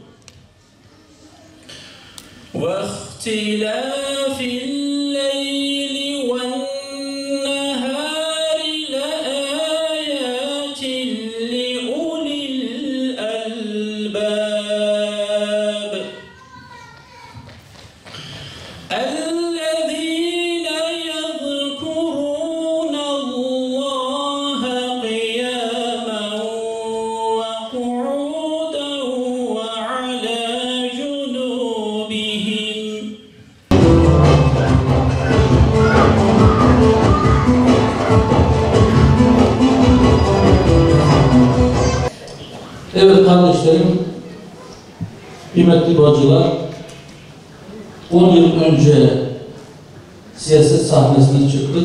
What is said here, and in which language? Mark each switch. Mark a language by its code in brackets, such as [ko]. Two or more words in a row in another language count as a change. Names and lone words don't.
[ar] واختلاف الليل والنهار لآيات لأولي الألباب الذين يذكرون الله قياما وقعودا وعلى جنوبهم. [tr] Evet kardeşlerim, kıymetli bacılar, 10 yıl önce siyaset sahnesine çıktık.